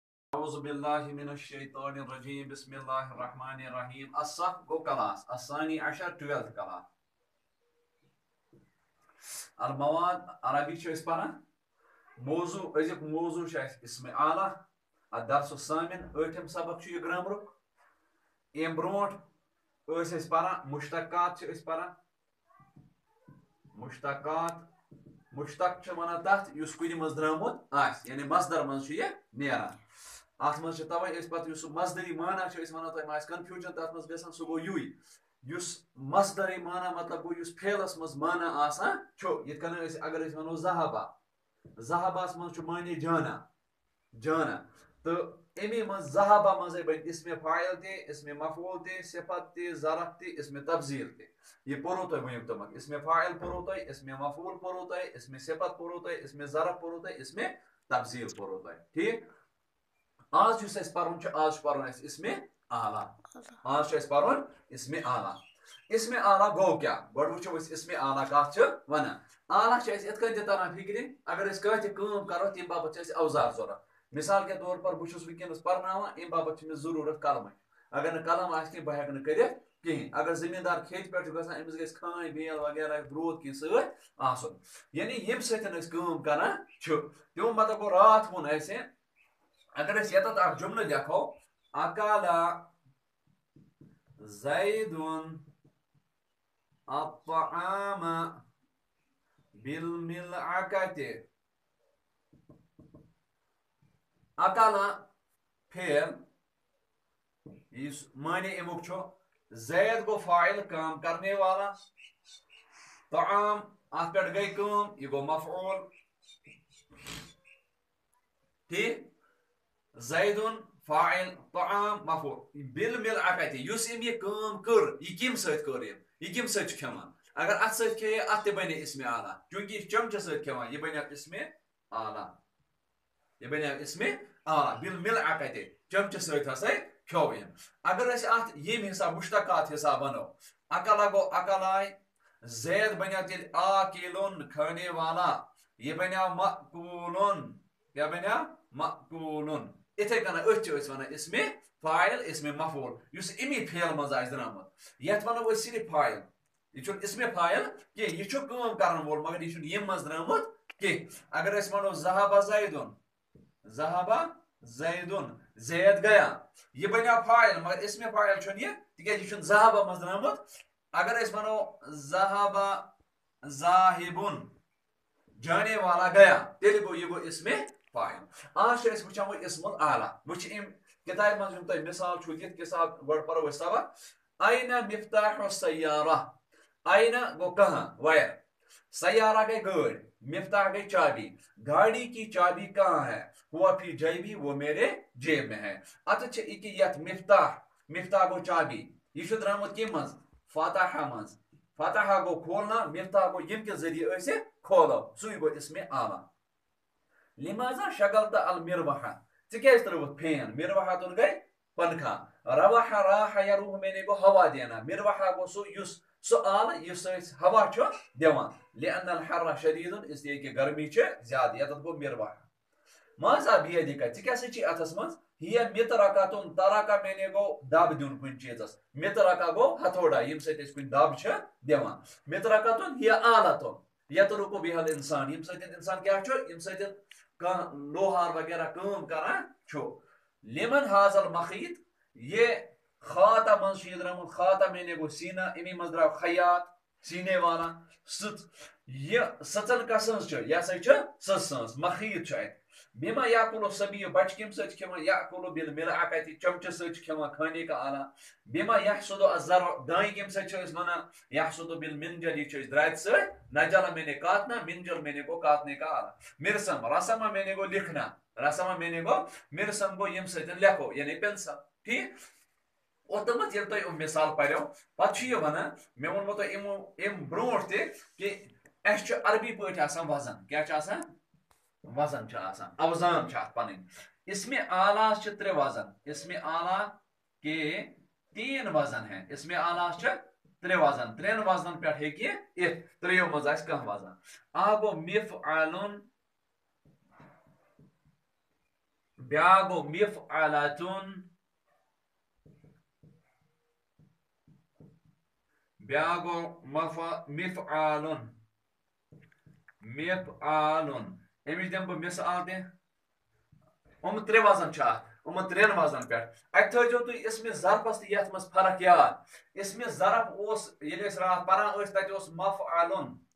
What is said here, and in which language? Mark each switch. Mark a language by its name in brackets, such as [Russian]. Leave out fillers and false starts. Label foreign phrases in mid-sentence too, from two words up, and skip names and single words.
[Arabic] أعوذ بالله من الشيطان الرجيم بسم الله الرحمن الرحيم [Kashmiri] الصف گو کلاس [Arabic] الثاني عشر [Kashmiri] 12th کلاس المواد عربی چھِ أسۍ پران موضوع أزیُک موضوع چھُ اَسہِ اسم اعلیٰ [Arabic] الدرس الثامن [Kashmiri] ٲٹھِم سبق چھُ یہِ گرامرُک اَمہِ برونٛٹھ ٲسۍ أسۍ پران مشتقات چھِ أسۍ پران مشتقات مشتق چھِ وَنان تَتھ یُس کُنہِ منٛز درٛامُت آسہِ یعنی مصدر منٛز چھُ یہِ نیران اتھ منٛز چھِ تَوَے أسۍ پتہٕ یُس سُہ مصدری معنی چھِ أسۍ وَنان تۄہہِ ما آسہِ کنفیوٗجن تَتھ منٛز گژھان سُہ گوٚو یُے یُس مصدری معنی مطلب گوٚو یُس فعلس منٛز معنی آسان چھُ یِتھ کٔنۍ أسۍ اگر أسۍ وَنو ذہبا ذہباہس منٛز چھُ معنی جانا جانا تہٕ امی منٛز ذہبا منٛزے بنہِ اسمِ فاعل تہِ اسمِ مفعوٗل تہِ صفت تہِ ظرف تہِ اسمِ تبذیٖر تہِ یہِ پوٚرُو تۄہہِ وٕنیُک تامَتھ اسمِ فاعل پوٚرُو تۄہہِ اسمِ مفعوٗل پوٚرُو تۄہہِ اسمِ صفت پوٚرُو تۄہہِ اسمِ ظرف پوٚرُو تۄہہِ اسمِ تبذیٖر پوٚرُو تۄہہِ ٹھیٖک آز یُس اَسہِ پَرُن چھُ آز چھُ پَرُن اَسہِ اسمِ اعلیٰ آز چھُ اَسہِ پَرُن اسمِ اعلیٰ اسمِ اعلیٰ گوٚو کیٛاہ گۄڈٕ وٕچھو أسۍ اسمِ اعلیٰ کَتھ چھِ وَنان اعلیٰ چھِ اَسہِ یِتھ کٔنۍ تہِ تران فِکرِ اگر أسۍ کانٛہہ تہِ کٲم کَرو تَمہِ باپتھ چھِ اَسہِ اوزار ضوٚرَتھ [Urdu] مِثال کے طور پر [Kashmiri] بہٕ چھُس وٕنکٮ۪نَس پَرناوان اَمہِ باپتھ چھِ مےٚ ضروٗرت قلمٕچ اگر نہٕ قلم آسہِ کینٛہہ بہٕ ہٮ۪کہٕ نہٕ کٔرِتھ کِہیٖنۍ اگر زٔمیٖندار کھیتہِ پٮ۪ٹھ چھُ گژھان أمِس گژھِ کھانۍ بیل وغیرہ روٗد کینٛہہ سۭتۍ آسُن یعنی ییٚمہِ سۭتۍ أسۍ کٲم کران چھُ تِمو مطلب گوٚو راتھ ووٚن اَسہِ اگر أسۍ ییٚتٮ۪تھ اکھ جملہٕ لیکھو اکالا [Arabic] زیدٌ الطعام بالملعقة [Kashmiri] اکالا فعل یُس معنی امیُک چھُ زید گوٚو فاعل کٲم [Urdu] کرنے والا [Kashmiri] طعام اتھ پٮ۪ٹھ گٔے کٲم یہِ گوٚو مفعوٗل ٹھیٖک زیدٌ فاعل طعام مفعوٗل بالملعقة یُس أمۍ یہِ کٲم کٔر یہِ کَمہِ سۭتۍ کٔر یہِ کَمہِ سۭتۍ چھُ کھٮ۪وان اگر اتھ سۭتۍ کھیٚیہِ اتھ تہِ بنے اسمِ اعلیٰ چوٗنٛکہِ یہِ چھُ چمچہٕ سۭتۍ کھٮ۪وان یہِ بنیو اسمِ اعلیٰ یہِ بنیو اسمِ اعلیٰ بالملعقة چمچہٕ سۭتۍ ہسا کھیوٚو أمۍ اگر أسۍ اتھ ییٚمہِ حساب مشتقات حساب وَنو اکلا گوٚو اکلائے زید بنیو تیٚلہِ آکِلٌ [Urdu] کھانے والا [Kashmiri] یہِ بنیو مأکوٗلٌ کیٛاہ بنیو مأکوٗلٌ یِتھے کٔنۍ أتھۍ چھِ أسۍ وَنان اسمِ فاعل اسمِ مفعوٗل یُس امی فعل منٛز آسہِ درٛامُت یتھ وَنو أسۍ صرف فاعل یہِ چھُنہٕ اسمِ فاعل کینٛہہ یہِ چھُ کٲم کرن وول مگر یہِ چھُنہٕ ییٚمہِ منٛز درٛامُت کینٛہہ اگر أسۍ وَنو [Arabic] ذہبا زیدٌ ذہبا زیدٌ [Kashmiri] زید گیا یہِ بنیو فاعل مگر اسمِ فاعل چھُنہٕ یہِ تِکیٛازِ یہِ چھُنہٕ ذہبا منٛز درٛامُت اگر أسۍ وَنو [Arabic] ذہبا ذاہبٌ [Urdu] جانے والا گیا [Kashmiri] تیٚلہِ گوٚو یہِ گوٚو اسمِ فاعل آز چھِ أسۍ وٕچھان وۄنۍ اسمُ اعلیٰ وٕچھ أمۍ کِتابہِ منٛز یِم تۄہہِ مِثال چھُو دِتھ کِتاب گۄڈٕ پرو أسۍ سبق [Arabic] آینہ مفتاح السیارہ [Kashmiri] آینہ گوٚو کہاں ویر سیارہ گٔے گٲڑۍ مفتاح گٔے چابی [Urdu] گاڑی کی چابی کہاں ہے [Arabic] ہوا فی جیبی [Urdu] وہ میرے جیب میں ہے [Kashmiri] اتھ چھِ یہِ یتھ مفتاح مفتاح گوٚو چابی یہِ چھُ درٛامُت کمہِ منٛز فاتحہ منٛز فاتحہ گوٚو کھولنا مفتاح گوٚو ییٚمہِ کہِ ذٔریعہٕ أسۍ کھولو سُے گوٚو اسمِ اعلیٰ [Arabic] لماذا شغلت المروحة [Kashmiri] ژٕ کیٛازِ ترٲوٕتھ فین مروحتُن گٔے پنکھا رواح راح یروح مینے گوٚو [Urdu] ہوا دینا [Kashmiri] مروحہ گوٚو سُہ یُس سُہ آلہٕ یُس أسۍ ہوا چھُ دِوان [Arabic] لأن الحر شدیٖد [Kashmiri] اسلیے کہِ گرمی چھِ زیادٕ یتتھ گوٚو مروحہ [Arabic] ماذا بیدِکا [Kashmiri] ژٕ کیٛاہ سا چھِ اتھس منٛز [Arabic] ہِیا مِترکتُن [Kashmiri] ترکا مینے گوٚو دب دیُن کُنہِ چیٖزس مِترکا گوٚو ہتھوڑا ییٚمہِ سۭتۍ أسۍ کُنہِ دب چھِ دِوان مِترکتُن [Arabic] ہِیا آلتُن یترکُ بِہل انسان [Kashmiri] ییٚمہِ سۭتۍ انسان کیٛاہ چھُ ییٚمہِ سۭتۍ کانٛہہ لوہار وغیرہ کٲم کران چھُ [Arabic] لمن حاصل مخیط [Kashmiri] یہ خاطہ منٛز چھُ یہِ درٛامُت خاطہ مینے گوٚو سیٖنا امی منٛز درٛاو خیاط [Urdu] سیٖنے والا [Kashmiri] سٕژ یہِ سٕژن کسٕنٛز چھِ یہِ ہسا چھِ سٕژ سٕنٛز مخیط چھُ اتہِ [Arabic] بِما یاکُلُ صبی [Kashmiri] بچہِ کمہِ سۭتۍ چھِ کھٮ۪وان [Arabic] یاکُلُ بالملعقة [Kashmiri] چمچہٕ سۭتۍ چھِ کھٮ۪وان [Urdu] کھانے کا [Kashmiri] اعلیٰ بِما [Arabic] یحصد الزرع [Kashmiri] دانہِ کمہِ سۭتۍ چھِ أسۍ وَنان [Arabic] یحصد بالمنجل [Kashmiri] یہِ چھِ أسۍ دراتہِ سۭتۍ نجل مینے کاتنا منجل مینے گوٚو [Urdu] کاتنے کا [Kashmiri] اعلیٰ مرسم رسما مینے گوٚو لکھنا رسما مینے گوٚو مرسم گوٚو ییٚمہِ سۭتۍ لیکھو یعنی پینسل ٹھیٖک اوٚتامَتھ ییٚلہِ تۄہہِ یِم مِثال پریو پتہٕ چھُ یہِ وَنان مےٚ ووٚنمو تۄہہِ اَمہِ برونٛٹھ تہِ کہِ اَسہِ چھُ عربی پٲٹھۍ آسان وزن کیٛاہ چھُ آسان وزن چھُ آسان اوزان چھِ اتھ پنٕنۍ اسمِ اعلیٰ چھِ ترٛےٚ وزن اسمِ اعلیٰ کے [Urdu] 3 وزن ہیں [Kashmiri] اسمِ اعلیٰ چھِ ترٛےٚ وزن 3 وزنن پٮ۪ٹھ ہیٚکہِ یہِ یِتھ ترٛیٚیو منٛز آسہِ کانٛہہ وزن اکھ گوٚو مفعلٌ بیاکھ گوٚو مفعلتن بیاکھ گوٚو مفعالن امِچ دِمہٕ بہٕ مثال تہِ ترٛےٚ وزن چھِ اتھ ترٛٮ۪ن وزنن پٮ۪ٹھ اتہِ تھٲیزیو تُہۍ اسمِ ظرفس تہٕ یتھ منٛز فرق یاد اسمِ ظرف اوس ییٚلہِ أسۍ راتھ پران ٲسۍ تتہِ اوس مفعلن